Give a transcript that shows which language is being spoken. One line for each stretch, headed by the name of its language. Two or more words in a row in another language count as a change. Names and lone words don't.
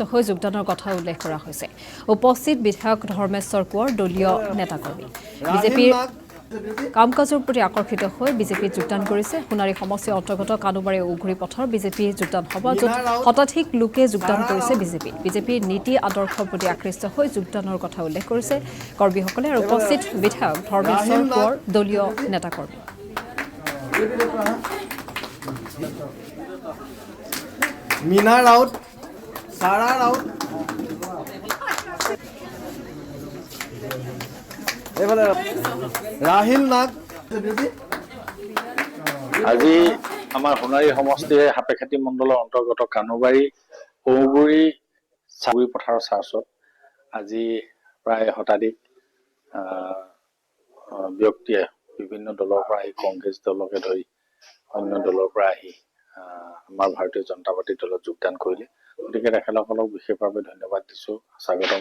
Assamese: হৈ যোগদানৰ কথা উল্লেখ কৰা হৈছে উপস্থিত বিধায়ক ধৰ্মেশ্বৰ কোঁৱৰ দলীয় নেতাকৰ্মী বিজেপিৰ কাম-কাজৰ প্ৰতি আকৰ্ষিত হৈ বিজেপিত যোগদান কৰিছে সোণাৰী সমষ্টিৰ অন্তৰ্গত কাদুবাৰী ঔগুৰি পথৰ বিজেপি যোগদান সভা য'ত শতাধিক লোকে যোগদান কৰিছে বিজেপিৰ নীতি আদৰ্শৰ প্ৰতি আকৃষ্ট হৈ যোগদানৰ কথা উল্লেখ কৰিছে কৰ্মীসকলে আৰু উপস্থিত বিধায়ক ধৰ্মেশ্বৰ কোঁৱৰ দলীয় নেতাকৰ্মী मीना राउत सारा राउत राहिल नाग আজি আমাৰ সোণাৰী সমষ্টিৰ হাপেখাতি মণ্ডলৰ অন্তৰ্গত কানুবাৰী ঔগুৰি চাবুৰি পথাৰৰ চাৰ্চত আজি প্ৰায় শতাধিক ব্যক্তিয়ে বিভিন্ন দলৰ পৰা আহি কংগ্ৰেছ দলকে ধৰি অন্য দলৰ পৰা আহি আমাৰ ভাৰতীয় জনতা পাৰ্টি দলত যোগদান কৰিলে গতিকে তেখেতসকলক বিশেষভাৱে ধন্যবাদ দিছোঁ স্বাগতম